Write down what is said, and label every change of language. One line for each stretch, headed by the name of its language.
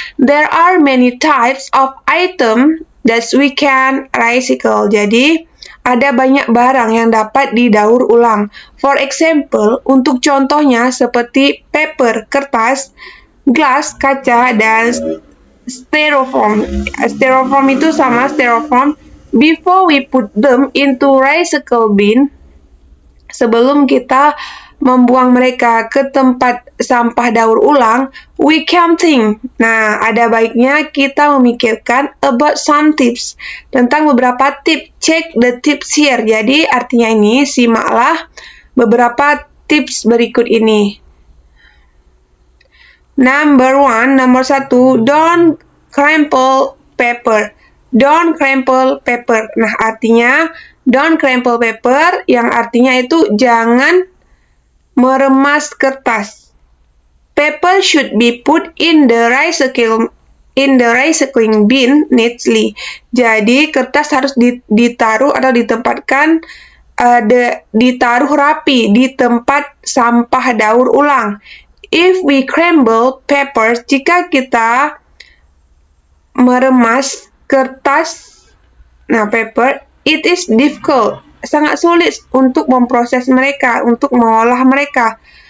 English: There are many types of item that we can recycle.
Indonesian: Jadi, ada banyak barang yang dapat didaur ulang.
English: For example,
Indonesian: untuk contohnya seperti paper, kertas, glass, kaca, dan styrofoam. Styrofoam itu sama styrofoam.
English: Before we put them into recycle bin,
Indonesian: sebelum kita membuang mereka ke tempat sampah daur ulang,
English: we can think.
Indonesian: Nah, ada baiknya kita memikirkan
English: about some tips,
Indonesian: tentang beberapa tips.
English: Check the tips here.
Indonesian: Jadi, artinya ini, simaklah beberapa tips berikut ini. Nomor
English: 1, don't crumple paper. Don't crumple paper.
Indonesian: Nah, artinya
English: don't crumple paper
Indonesian: yang artinya itu jangan meremas kertas.
English: Paper should be put in the recycling bin neatly.
Indonesian: Jadi kertas harus ditaruh atau ditempatkan ditaruh rapi di tempat sampah daur ulang.
English: If we crumble papers,
Indonesian: jika kita meremas kertas, nah
English: paper, it is difficult,
Indonesian: sangat sulit untuk memproses mereka, untuk mengolah mereka.